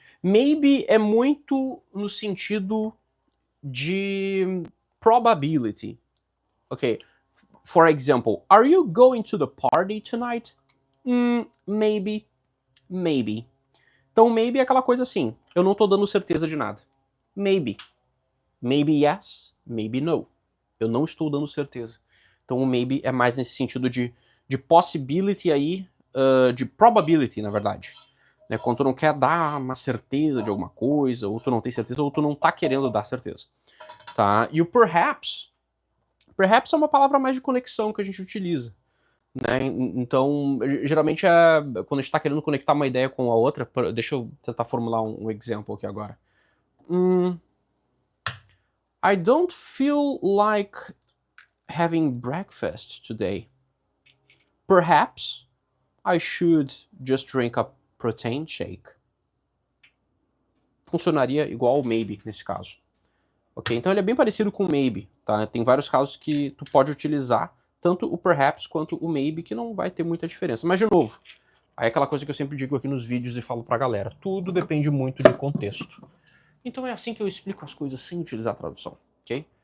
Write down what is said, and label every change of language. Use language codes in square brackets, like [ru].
[pt] Maybe é muito no sentido de probability. Ok. [en] For example, are you going to the party tonight? Maybe. Maybe. [pt] Então, maybe é aquela coisa assim, eu não tô dando certeza de nada. Maybe. [en] Maybe yes, maybe no. [pt] Eu não estou dando certeza. Então, o maybe é mais nesse sentido de possibility aí, de probability, na verdade. Né? Quando tu não quer dar uma certeza de alguma coisa, ou tu não tem certeza, ou tu não tá querendo dar certeza. Tá? E o perhaps é uma palavra mais de conexão que a gente utiliza. Né? Então, geralmente, quando a gente tá querendo conectar uma ideia com a outra, deixa eu tentar formular um exemplo aqui agora. [en] I don't feel like having breakfast today. Perhaps I should just drink a protein shake. [pt] Funcionaria igual ao maybe nesse caso. Ok? Então ele é bem parecido com o maybe, tá? Tem vários casos que tu pode utilizar tanto o perhaps quanto o maybe, que não vai ter muita diferença. Mas, de novo, aí é aquela coisa que eu sempre digo aqui nos vídeos e falo pra galera. Tudo depende muito de contexto. Então é assim que eu explico as coisas sem utilizar a tradução, ok?